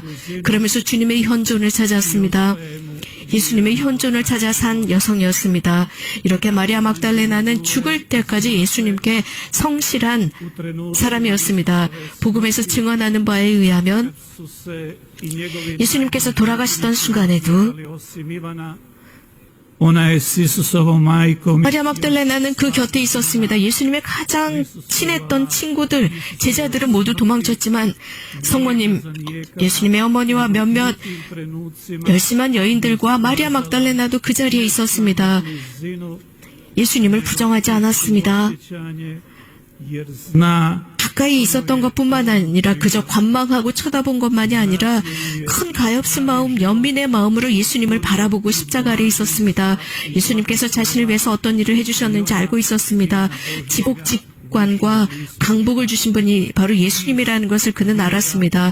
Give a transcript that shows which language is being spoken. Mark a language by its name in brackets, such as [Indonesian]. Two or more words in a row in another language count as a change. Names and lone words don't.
[Korean] 그러면서 주님의 현존을 찾았습니다. 예수님의 현존을 찾아 산 여성이었습니다. 이렇게 마리아 막달레나는 죽을 때까지 예수님께 성실한 사람이었습니다. 복음에서 증언하는 바에 의하면 예수님께서 돌아가시던 순간에도 [Croatian] ona je s Isusovom majkom [Korean] 마리아 막달레나는 그 곁에 있었습니다. 예수님의 가장 친했던 친구들, 제자들은 모두 도망쳤지만 성모님, 예수님의 어머니와 몇몇 열심한 여인들과 마리아 막달레나도 그 자리에 있었습니다. 예수님을 부정하지 않았습니다. [Croatian] jer zna [Korean] 가까이 있었던 것뿐만 아니라 그저 관망하고 쳐다본 것만이 아니라 큰 가엾은 마음, 연민의 마음으로 예수님을 바라보고 십자가 아래 있었습니다. 예수님께서 자신을 위해서 어떤 일을 해주셨는지 알고 있었습니다. 지복직관과 강복을 주신 분이 바로 예수님이라는 것을 그는 알았습니다.